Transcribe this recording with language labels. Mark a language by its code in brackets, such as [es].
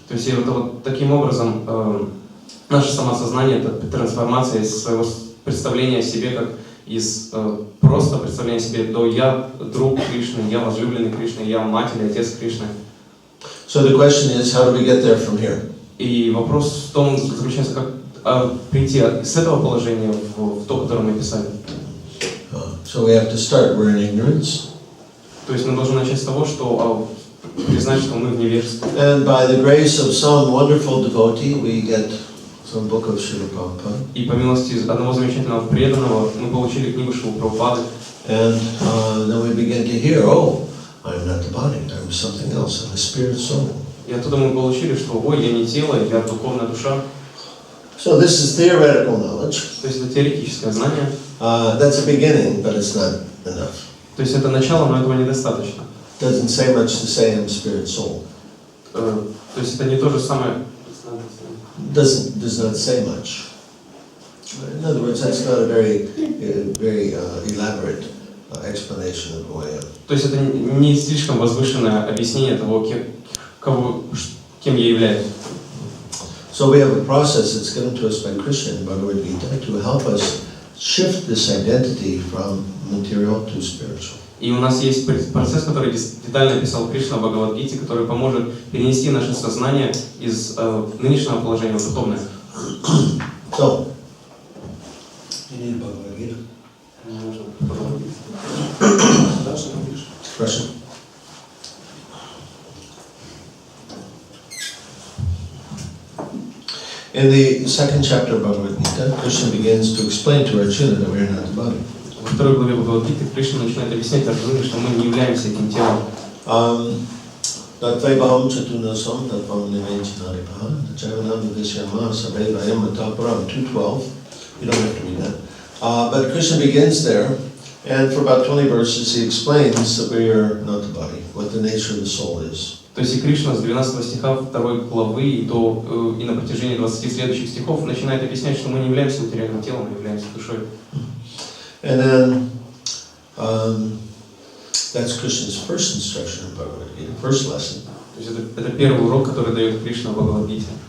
[ru] То есть это вот таким образом наше самосознание, это трансформация из своего представления о себе как из просто представления о себе до я друг Кришны, я возлюбленный Кришны, я мать или отец Кришны. [en] So the question is, how do we get there from here? [ru] И вопрос в том заключается, как прийти с этого положения в то, которое мы писали. [en] So we have to start. We're in ignorance. [ru] То есть мы должны начать с того, что признать, что мы в невежестве. [en] And by the grace of some wonderful devotee, we get some book of Srila Prabhupada. [ru] И по милости одного замечательного преданного мы получили книгу Шрилы Прабхупады. [en] And then we begin to hear, oh, I'm not the body, I'm something else, I'm a spirit soul. [ru] И оттуда мы получили, что ой, я не тело, я духовная душа. [en] So this is theoretical knowledge. [ru] То есть это теоретическое знание. [en] That's a beginning, but it's not enough. [ru] То есть это начало, но этого недостаточно. [en] Doesn't say much to say I'm a spirit soul. [ru] То есть это не то же самое. [en] Does not say much. In other words, that's not a very elaborate explanation of who I am. [ru] То есть это не слишком возвышенное объяснение того, кем я являюсь. [en] So we have a process that's given to us by Krishna in Bhagavad-Gita to help us shift this identity from material to spiritual. [ru] И у нас есть процесс, который детально описал Кришна в Бхагавад-Гите, который поможет перенести наше сознание из нынешнего положения в духовное. [en] So, you need Bhagavad-Gita. Russian. In the second chapter of Bhagavad-Gita, Krishna begins to explain to Arjuna that we are not the body. [ru] Во второй главе Бхагавад-Гиты Кришна начинает объяснять Арджуне, что мы не являемся этим телом. [sa] Tatvebham chatunasam tatvam nivenchinarepaha tachavanam vidyama sabevayam mataparam 2:12. [en] You don't have to read that. But Krishna begins there, and for about 20 verses he explains that we are not the body, what the nature of the soul is. [ru] То есть и Кришна с 12 стиха 2 главы и на протяжении 20 следующих стихов начинает объяснять, что мы не являемся материальным телом, мы являемся душой. [en] And then that's Krishna's first instruction in Bhagavad-Gita, first lesson. [ru] То есть это первый урок, который дает Кришна в Бхагавад-Гите.